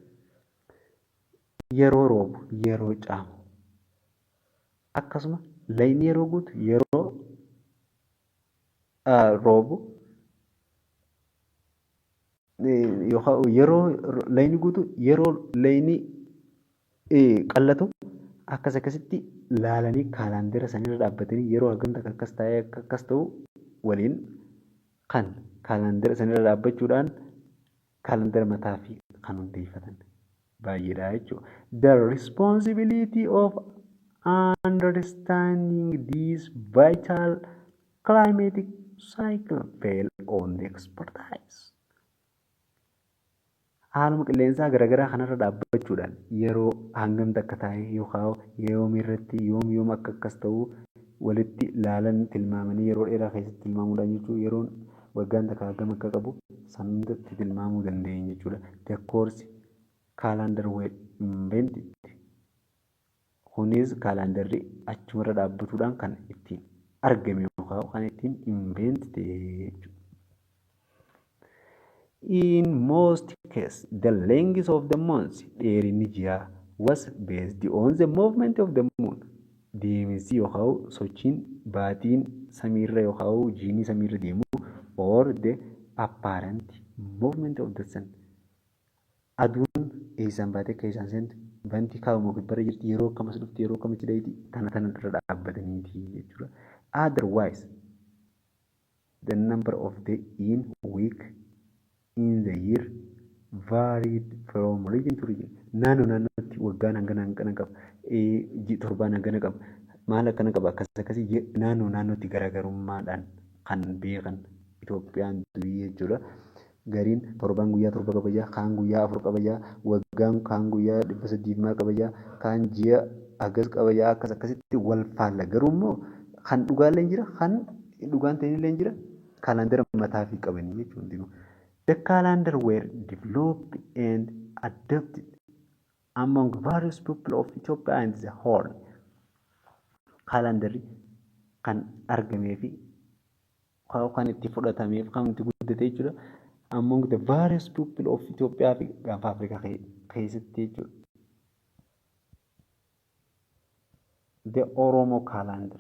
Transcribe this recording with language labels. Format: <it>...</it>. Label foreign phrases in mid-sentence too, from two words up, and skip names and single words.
<om>Yeroo roobu, yeroo caamu. Akkasuma layni yeroo guutu, yeroo roobu, yeroo layni guutu yeroo layni qallatu akkasitti laalanii kaalaandara sanirra dhaabbatanii yeroo hagam takka akkas ta'ee akkas ta'u waliin kan kaalaandara sanirra dhaabbachuudhaan kaalaandara mataa fi kan hundeeffatan baay'eedha jechuudha.</om> <en>The responsibility of understanding this vital climatic cycle fell on the expertise.</en> <om>Haaluma qilleensaa garaagaraa kanarra dhaabbachuudhaan yeroo hangam takka taa'ee yookaan yoom irratti yoom akka akkas ta'u walitti laalan tilmaamanii yeroo dheeraa keessatti tilmaamuudhaan jechuudha. Yeroon waggaan takka hagam akka qabu sanatti tilmaamuu dandeenya jechuudha.</om> <en>The course calendar were invented.</en> <om>Kunis kaalandarri achumarra dhaabbatuudhaan kan ittiin argame yookaan kan ittiin invent jechuudha.</om> <en>In most cases, the length of the months</en> <om>dheerinni ji'a</om> <en>was based on the movement of the moon.</en> <om>Deemsi yookaan sochiin baatiin samiirra yookaan jiini samiirra deemu</om> <en>or the apparent movement of the sun.</en> <om>Aduun eessaan baatee akka eessaan seentu banti kaa'amu bara jirti yeroo akkamas dhufti yeroo akkamitti dheeyti tana irra dhaabbataniiti jechuudha.</om> <en>Otherwise, the number of the in week in the year varied from region to region.</en> <om>Naannootti waggaan hangana qaba. Torbaan hangana qaba. Maal akkana qaba akkasii naannootti garaagarummaadhaan kan beekan Itoophiyaan durii jechuudha. Gariin torbaan guyyaa torba qaba, kaan guyyaa 4 qaba, waggaan kaan guyyaa 300 qaba, kaan ji'a agas qaba, akkasitti wal faalla. Garuu immoo kan dhugaallee jira, kan dhugaan ta'inillee jira. Kaalaandara mataa fi qabanii jechuudha.</om> <en>The calendar were developed and adopted among various people of Ethiopia and the Horn.</en> <om>Kaalandarri kan argamee fi kan itti fudhatameef kan itti guddate jechuudha.</om> <en>Among the various people of Ethiopia</en> <om>fi gaafa Afrikaa keessatti jechuudha.</om> <en>The Oromo calendar.</en>